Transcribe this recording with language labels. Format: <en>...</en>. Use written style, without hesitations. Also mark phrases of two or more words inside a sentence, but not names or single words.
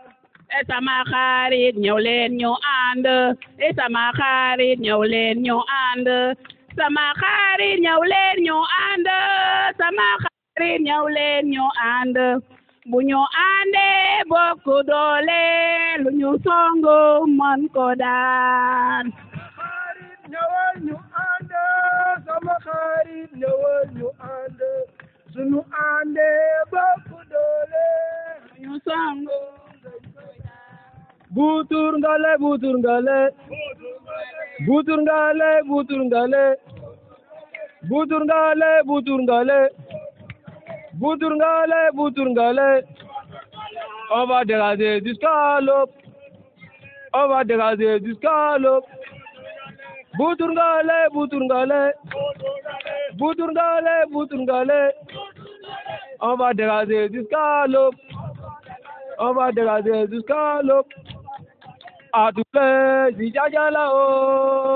<wo>Sama xarit ñëw leen ñu ànd, sama xarit ñëw leen ñu ànd, sama xarit ñëw leen ñu ànd, sama xarit ñëw leen ñu ànd, bu ñu àndee bokk doole, lu ñu songu mën ko daan. Sama xarit ñëwal ñu ànd, sama xarit ñëwal ñu ànd, suñu àndee bokk doole, lu ñu songu. Butur ngale, butur ngale, butur ngale, butur ngale, butur ngale, butur ngale, butur ngale, butur ngale,</wo> <fr>On va dégager jusqu'à l'aube. On va dégager jusqu'à l'aube.</fr> <wo>Boutungale, Boutungale. Boutungale, Boutungale.</wo> <fr>On va dégager jusqu'à l'aube. On va dégager jusqu'à l'aube. À tous les Zijaja là-haut.</fr>